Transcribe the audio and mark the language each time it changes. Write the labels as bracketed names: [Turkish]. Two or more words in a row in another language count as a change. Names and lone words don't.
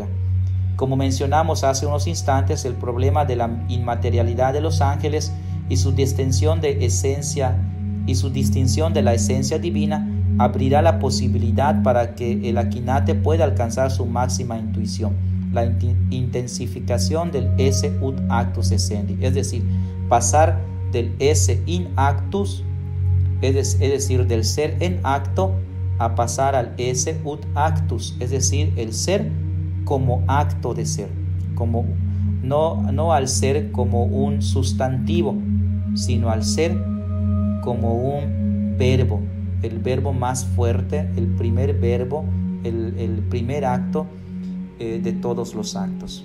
[Spanish] Como mencionamos hace unos instantes, el problema de la inmaterialidad de los ángeles y su distinción de la esencia divina abrirá la posibilidad para que el Akinate pueda alcanzar su máxima intuición, la intensificación del [Latin] esse ut actus essendi, [Spanish] es decir, pasar del [Latin] esse in actus, [Spanish] es decir, del ser en acto, a pasar al [Latin] esse ut actus, [Spanish] es decir, el ser como acto de ser, no al ser como un sustantivo, sino al ser como un verbo, el verbo más fuerte, el primer verbo, el primer acto de todos los actos.